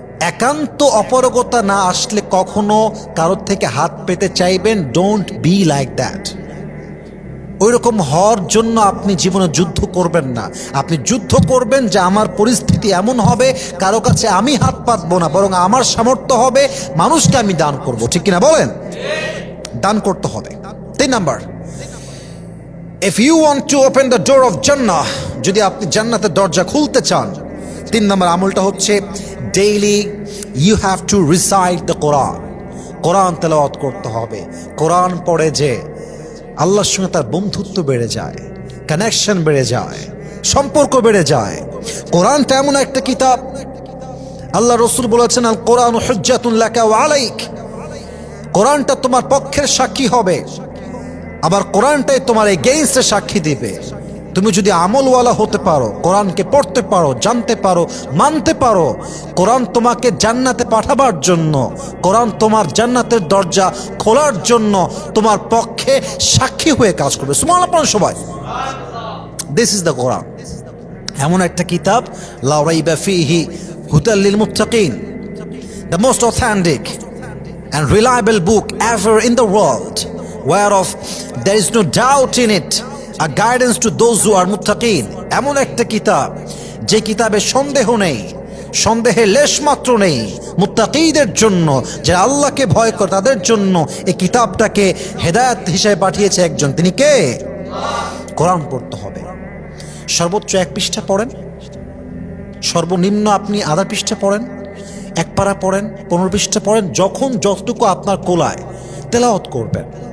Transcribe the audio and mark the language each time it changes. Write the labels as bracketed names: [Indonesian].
[Bangla] একান্ত অপারগতা না আসলে কখনো কারোর থেকে হাত পেতে চাইবেন, [English] Don't be like that. [Bangla] ওই রকম হওয়ার জন্য আপনি জীবনে যুদ্ধ করবেন না। আপনি যুদ্ধ করবেন যে আমার পরিস্থিতি এমন হবে, কারো কাছে আমি হাত পাতবো না, বরং আমার সামর্থ্য হবে মানুষকে আমি দান করব। ঠিক কিনা বলেন? দান করতে হবে। [English] 3 number, if you want to open the door of Jannah, [Bangla] যদি আপনি জান্নাতের দরজা খুলতে চান, 3 নম্বর আমলটা হচ্ছে daily [English] you have to recite the Quran. [Bangla] কোরআন তেলাওয়াত করতে হবে। কোরআন পড়ে যে আল্লাহর সঙ্গে তার বন্ধুত্ব বেড়ে যায়, কানেকশন বেড়ে যায়, সম্পর্ক বেড়ে যায়। কোরআনটা এমন একটা কিতাব, আল্লাহ রসুল বলেছেন [Arabic] আল কোরআন হুজ্জাতুন লাকা ওয়া আলাইক। [Bangla] কোরআনটা তোমার পক্ষের সাক্ষী হবে, আবার কোরআনটাই তোমার এগেইনস্টে সাক্ষী দিবে। তুমি যদি আমলওয়ালা হতে পারো, কোরআনকে পড়তে পারো, জানতে পারো, মানতে পারো, কোরআন তোমাকে জান্নাতে পাঠাবার জন্য, কোরআন তোমার জান্নাতের দরজা খোলার জন্য তোমার পক্ষে সাক্ষী হয়ে কাজ করবে। সুবহানাল্লাহ সবাই। [English] this is the Quran, [Bangla] এমন একটা কিতাব [Arabic] লা রাইবা ফীহি হুদাল লিল মুত্তাকিন, [English] The most authentic and reliable book ever in the world, whereof there is no doubt in it, a guidance to those who are muttaqin. [Bangla] এমন একটা কিতাব যে কিতাবে সন্দেহ নেই, সন্দেহে লেশ মাত্র নেই। মুত্তাকিদের জন্য, যারা আল্লাহকে ভয় করে তাদের জন্য এই কিতাবটাকে হেদায়েত হিসেবে পাঠিয়েছে একজন, তিনি কে? কোরআন পড়তে হবে। সর্বোচ্চ 1 পৃষ্ঠা পড়েন, সর্বনিম্ন আপনি আধা পৃষ্ঠা পড়েন, 1 পারা পড়েন, 15 পৃষ্ঠা পড়েন, যখন যতটুকু আপনার কোলায় তেলাওয়াত করবেন।